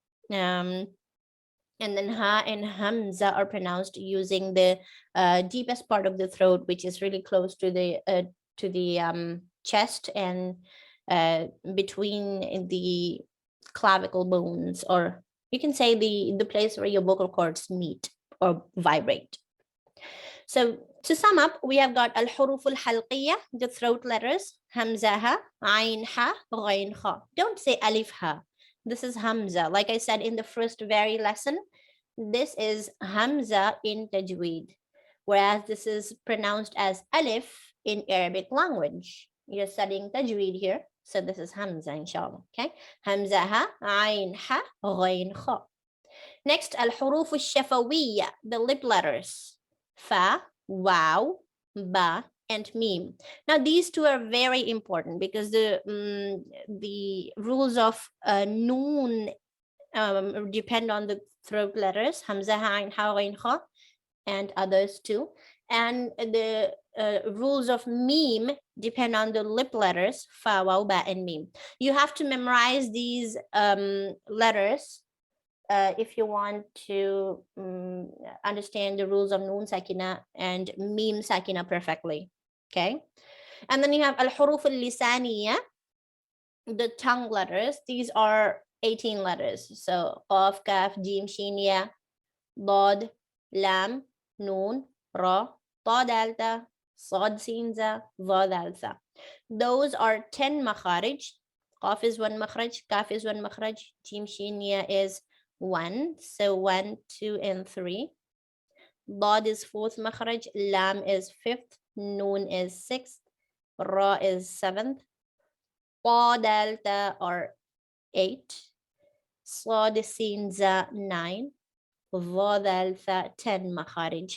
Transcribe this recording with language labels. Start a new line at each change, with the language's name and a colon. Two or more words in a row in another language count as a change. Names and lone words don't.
English: And then ha and hamza are pronounced using the deepest part of the throat, which is really close to the chest and between the clavicle bones, or you can say the place where your vocal cords meet or vibrate. So to sum up, we have got
Arabic: الحروف الحلقية,
English: the throat letters, hamza ha, ain ha, ghain kha. Don't say alif ha. This is hamza. Like I said in the first very lesson, this is hamza in tajweed, whereas this is pronounced as alif in Arabic language. You're studying tajweed here, so this is hamza, inshallah. Okay, hamza ha, ain ha, ghain kha. Next,
Arabic: الحروف الشفوية,
English: the lip letters. fa, wow, ba, and mim. Now these two are very important because the rules of noon depend on the throat letters, hamza, ha, ain, ha, ghain, kha, and others too. And the rules of meme depend on the lip letters, fa, waw, ba, and meme. You have to memorize these letters if you want to understand the rules of
Arabic: نون ساكنة
English: and
Arabic: ميم ساكنة
English: perfectly. Okay. And then you have
Arabic: الحروف اللسانية,
English: the tongue letters. These are 18 letters. So qaf, kaf, jim, shin, ya, dad, lam, noon, ra, ta, dalta, sad, sin, za, va, dalta. Those are 10 makharij. Qaf is 1 makharaj, kaf is 1 makharaj, jim, shin, ya is 1. So 1, 2, and 3. Dad is 4th makharaj, lam is 5th, noon is 6th, ra is 7th, ta, dalta are 8, sad, sin, za 9, va, dalta 10 makharij.